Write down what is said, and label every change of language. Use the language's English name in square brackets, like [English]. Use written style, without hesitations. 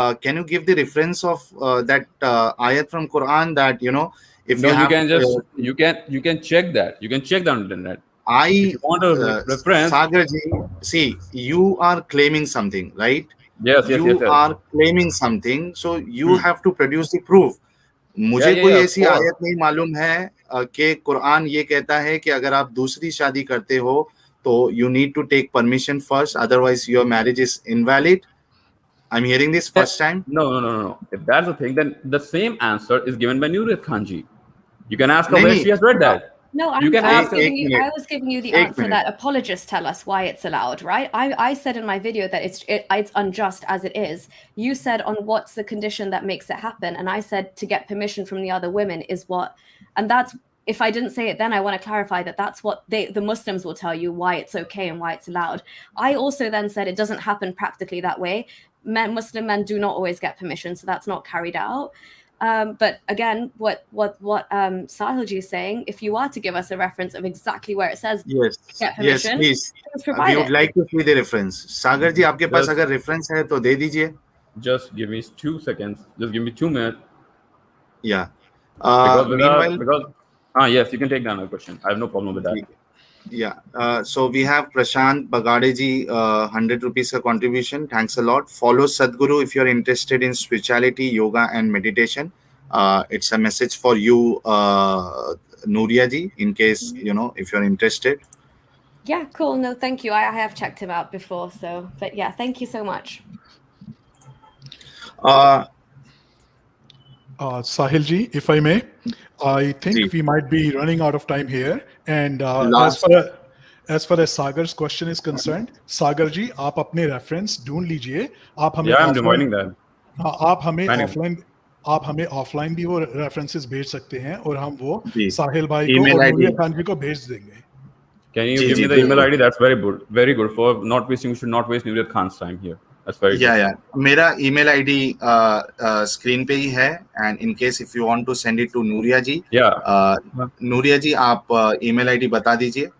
[English] Can you give the reference of that ayat from Quran that if No, you have, can just you can check that. You can check that on the internet. If you want a reference, Sagarji, see, you are claiming something, right? Yes. You are claiming something, so you have to produce the proof. [Hindi] मुझे कोई ऐसी आयत नहीं मालूम है कि कुरान ये कहता है कि अगर आप दूसरी शादी करते हो तो [English] you need to take permission first, otherwise your marriage is invalid. I'm hearing this first time. No. If that's the thing, then the same answer is given by Nuriyah Khanji. You can ask her where she has read that. No, I was giving you the answer that apologists tell us why it's allowed, right? I said in my video that it's unjust as it is. You said on what's the condition that makes it happen, and I said to get permission from the other women is what, and that's, if I didn't say it then, I want to clarify that that's what the Muslims will tell you why it's okay and why it's allowed. I also then said it doesn't happen practically that way. Muslim men do not always get permission, so that's not carried out. But again, what Sahil ji is saying, if you are to give us a reference of exactly where it says get permission, please. We would like to see the reference. [Hindi] Sagar ji, आपके पास अगर reference है तो दे दीजिए. [English] Just give me 2 seconds. Just give me 2 minutes. Yeah. Because yes, you can take down a question. I have no problem with that. Yeah. So we have Prashant Bagade ji, 100 rupees ka contribution. Thanks a lot. Follow Sadhguru if you're interested in spirituality, yoga, and meditation. It's a message for you, Nuriyah ji, in case if you're interested. Yeah, cool. No, thank you. I have checked him out before, so but yeah, thank you so much. Sahil ji, if I may, I think we might be running out of time here. And as far as Sagar's question is concerned, Sagar ji, [Hindi] आप अपने reference ढूंढ लीजिए. आप हमें [English] I'm reminding that. [Hindi] आप हमें offline भी वो references भेज सकते हैं और हम वो साहिल भाई को [English] email [Hindi] और [English] ID. [Hindi] नूरिया खान जी को भेज देंगे. [English] Can you give me the email ID? That's very good. Very good. For not wasting, you should not waste Nuriyah Khan's time here. That's very good. Yeah. [Hindi] मेरा email ID screen पे ही है, [English] and in case if you want to send it to Nuriyah ji, Nuriyah ji, [Hindi] आप email ID बता दीजिए.